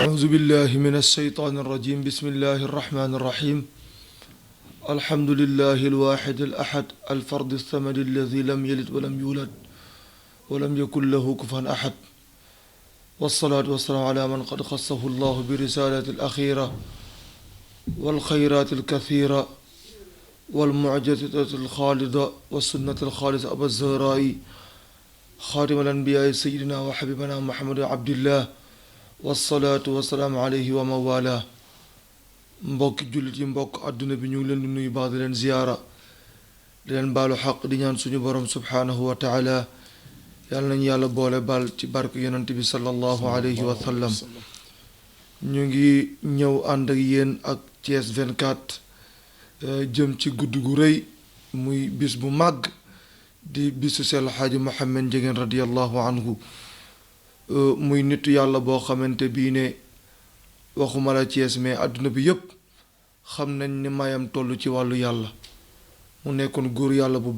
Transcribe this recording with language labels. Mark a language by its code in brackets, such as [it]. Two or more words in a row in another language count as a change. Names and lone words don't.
[ar] بالله من الشيطان الرجيم بسم الله الرحمن الرحيم الحمد لله الواحد الأحد الفرد الصمد الذي لم يلد ولم يولد ولم يكن له كفوا أحد والصلاة والسلام على من قد خصه الله برسالة الأخيرة والخيرات الكثيرة والمعجزة الخالدة والسنة الخالصة أبا الزهراء خاتم الأنبياء سيدنا وحبيبنا محمد عبد الله والصلاة والسلام عليه وموالاه [wo] mbokki jullit yi mbokk àdduna bi ñu ngi leen di nuyu baax di leen ziyaara di leen baalu xaq di ñaan suñu borom [ar] سبحانه وتعالى [wo] yàlla nañu yàlla boole baal ci barke yonent bi [ar] صلى الله عليه وسلم [wo] ñu ngi ñëw ànd ak yéen ak Thiès 24 jëm ci guddi gu rëy muy bis bu màgg di bisu Seydi El Hadji Mouhamed Ndiéguène [ar] رضي الله عنه [wo] muy nitu yàlla boo xamante bii ne waxuma la Thiès mais àdduna bi yépp xam nañ ni mayam toll ci wàllu yàlla mu nekkoon góor yàlla bu